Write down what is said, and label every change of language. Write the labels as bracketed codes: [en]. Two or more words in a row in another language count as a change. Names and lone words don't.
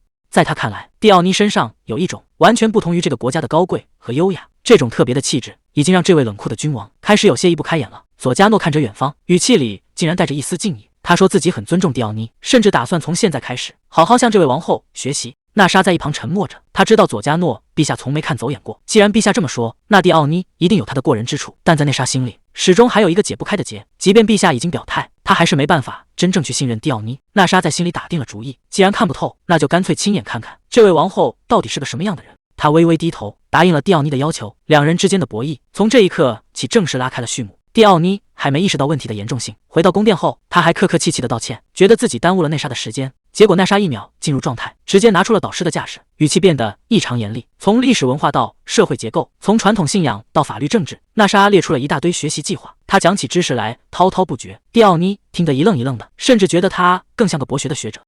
[zh] 在他看來，蒂奧妮身上有一種完全不同於這個國家的高貴和優雅，這種特別的氣質已經讓這位冷酷的君王開始有些移不開眼了。佐加諾看着遠方，語氣裡竟然帶着一絲敬意。他說自己很尊重蒂奧妮，甚至打算從現在開始好好向這位王後學習。娜莎在一旁沉默着，她知道佐加諾陛下從沒看走眼過，既然陛下這麼說，那蒂奧妮一定有她的過人之處。但在娜莎心裡，始終還有一個解不開的結，即便陛下已經表態，她還是沒辦法真正去信任蒂奧妮。娜莎在心裡打定了主意，既然看不透，那就乾脆親眼看看這位王後到底是個什麼樣的人。他微微低頭，答應了蒂奧尼的要求。两人之間的博弈從這一刻起正式拉開了序幕。蒂奧尼還沒意識到問題的嚴重性，回到宮殿後，他還客客氣氣的道歉，覺得自己耽誤了奈莎的時間。結果奈莎一秒進入狀態，直接拿出了導師的架勢，語氣變得異常嚴厲。從歷史文化到社會結構，從傳統信仰到法律政治，娜莎列出了一大堆學習計劃。她講起知識來滔滔不絕，蒂奧尼聽得一愣一愣的，甚至覺得他更像個博學的學者。